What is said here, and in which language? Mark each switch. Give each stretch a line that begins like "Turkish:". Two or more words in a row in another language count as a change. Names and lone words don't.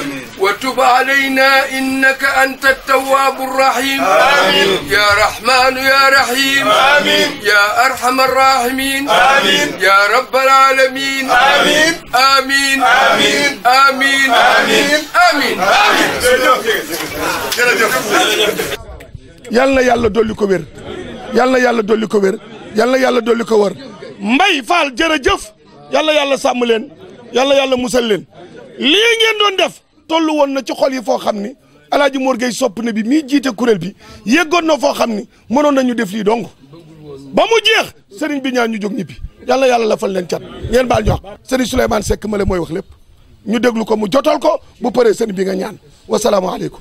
Arabic: وتب علينا إنك أنت التواب الرحيم آمين. يا رحمن يا رحيم آمين. يا أرحم الراحمين آمين. يا رب العالمين آمين آمين آمين آمين آمين آمين
Wolof: yal na yàlla dolli ko wér yal na yàlla dolli ko wér yal na yàlla dolli ko wër Mbaye Fall jërëjëf yàlla yàlla sàmm leen yàlla yàlla musal leen lii ngeen doon def tollu woon na ci xol yi foo xam ni Alaaji Mor Gueye sopp na bi mii jiite kuréel bi yeggoon na foo xam ni mënoon nañu def lii dong ba mu jeex sëriñ bi ñaan ñu jóg ñibbi yàlla yàlla la fal leen cat ngeen baal ñu wax sëriñ Souleymane Seck ma le mooy wax lépp ñu déglu ko mu jotal ko bu paree sëriñ bi nga ñaan wasalaamaaleykum.